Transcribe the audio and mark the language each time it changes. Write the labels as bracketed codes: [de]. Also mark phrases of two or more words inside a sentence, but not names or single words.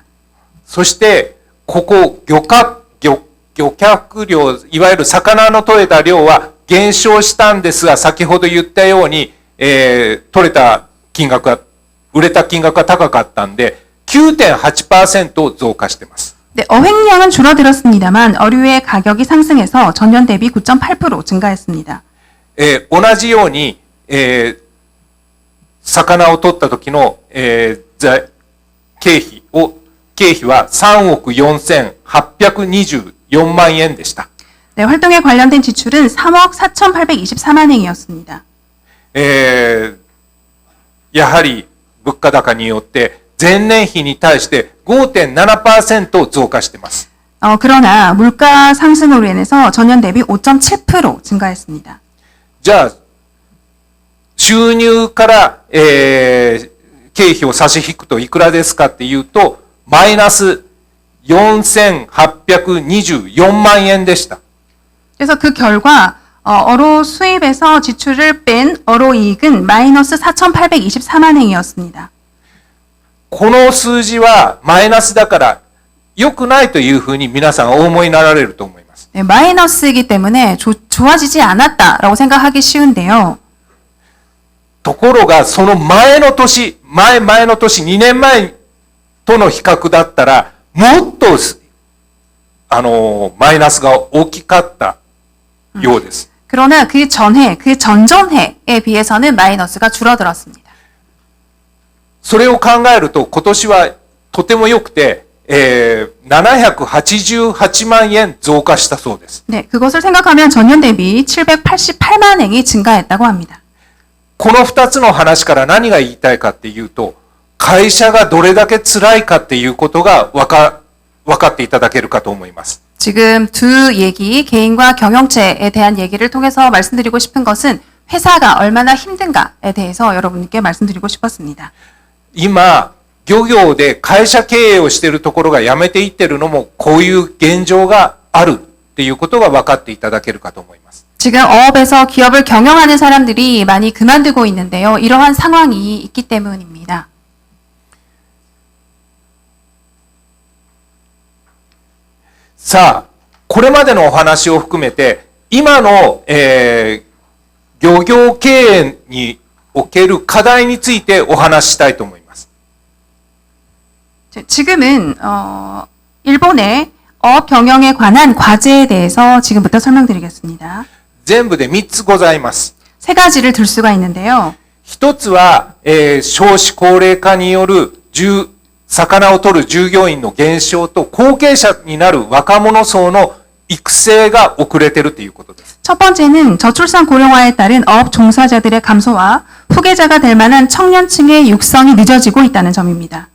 [ja] そして、ここ漁獲量、いわゆる魚の取れた量は減少したんですが、先ほど言ったように、取れた金額が、売れた金額が高かったんで、9.8% 増加しています。 [ko] 네, 어획량은 줄어들었습니다만 어류의 가격이 상승해서 전년 대비 9.8% 증가했습니다. [ja] 同じように、魚を取った時の、経費は3億4824万円でした。 [ko] 네, 활동에 관련된 지출은 3억 4,824만 행이었습니다. [ja] やはり物価高によって前年比に対して 5.7% 増加しています。 [ko] 그러나 물가 상승으로 인해서 전년 대비 5.7% 증가했습니다. [ja] じゃあ収入から、経費を差し引くといくらですかっていうとマイナス4824万円でした。 [ko] 그래서 그 결과 어로 수입에서 지출을 뺀 어로 이익은 마이너스 4,824만 행이었습니다. [ja] この数字はマイナスだから良くないというふうに皆さんお思いになられると思います。 [ko] 네, 마이너스이기 때문에 좋아지지 않았다라고 생각하기 쉬운데요. [ja] ところがその前の年、前の年、2年前との比較だったらもっとマイナスが大きかったようです。 [ko] 그러나 그 전해, 그 전전해에 비해서는 마이너스가 줄어들었습니다. [ja] それを考えると今年はとても良くて、788万円増加したそうです。 [ko] 네, 그것을 생각하면 전년 대비 788만 행이 증가했다고 합니다. [ja] この2つの話から何が言いたいかっていうと、会社がどれだけ辛いかっていうことが分かっていただけるかと思います。 [ko] 지금 두 얘기, 개인과 경영체에 대한 얘기를 통해서 말씀드리고 싶은 것은 회사가 얼마나 힘든가에 대해서 여러분께 말씀드리고 싶었습니다. [ja] 今、漁業で会社経営をしているところがやめていってるのもこういう現状があるっていうことが分かっていただけるかと思います。 [ko] 지금 어업에서 기업을 경영하는 사람들이 많이 그만두고 있는데요. 이러한 상황이 있기 때문입니다. [ja] さあ、これまでのお話を含めて今の、漁業経営における課題についてお話ししたいと思います。 [ko] 지금은 일본의 어업 경영에 관한 과제에 대해서 지금부터 설명드리겠습니다. [ja] 全部で3つございます。 [ko] 세 가지를 들 수가 있는데요. [ja] 一つは、少子高齢化による魚を取る従業員の減少と後継者になる若者層の育成が遅れているということです。 [ko] 첫 번째는 저출산 고령화에 따른 어업 종사자들의 감소와 후계자가 될 만한 청년층의 육성이 늦어지고 있다는 점입니다.